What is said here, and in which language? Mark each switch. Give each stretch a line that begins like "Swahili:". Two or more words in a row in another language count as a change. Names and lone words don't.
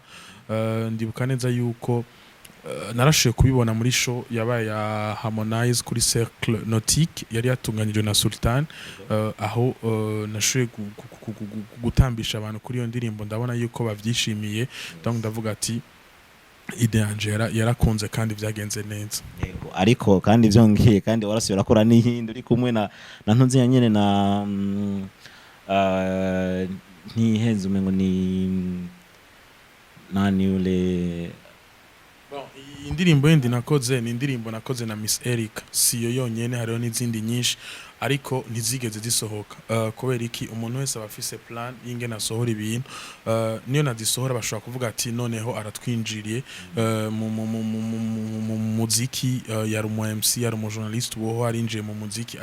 Rundi: Ndibuka neza yuko narashoye kubibona muri show yabaye ya Harmonize kuri Cercle Nautique yari yatunganyijwe na Sultan, aho nashoye gutambisha abantu kuri iyo ndirimbo. Ndabona yuko bavyishimiye, donc ndavuga ati ide Angela yarakunze kandi vyagenze neza. Yego, ariko kandi vyongeye kandi warasubira kora n'ihindi uri kumwe na ntunzi nyene na ntihenze umengo ni nani ule. Bon, indirimbo yindi nakoze ni indirimbo nakoze na Miss Erica, siyo yonyene, hariho n'izindi nyinshi ariko ntizigeze zisohoka. Kubera iki umuntu wese abafise plan y'ingene asohora ibintu, niyo nazisohora bashobora kuvuga ati noneho aratwinjiriye mu muziki, yari umu MC, yari umu journalist, woho arinjiye mu muziki.